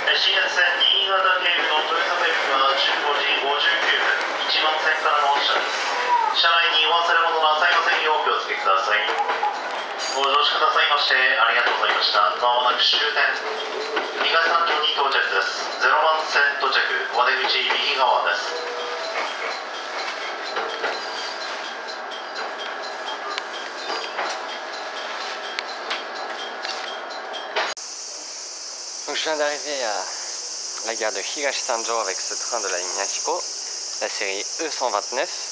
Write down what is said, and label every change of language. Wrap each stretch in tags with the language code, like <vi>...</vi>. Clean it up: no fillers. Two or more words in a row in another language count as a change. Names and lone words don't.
<ja>新越線新潟経由の豊坂駅は15時59分、1番線からの発車です。車内にお忘れ物なさいませんようお気をつけください。ご乗車くださいましてありがとうございました。まもなく終点東三条に到着です。0番線到着、お出口右側です。</ja> <fr>Donc je viens d'arriver à la gare de Higashi-Sanjo avec ce train de la ligne Yahiko, la série E129.</fr>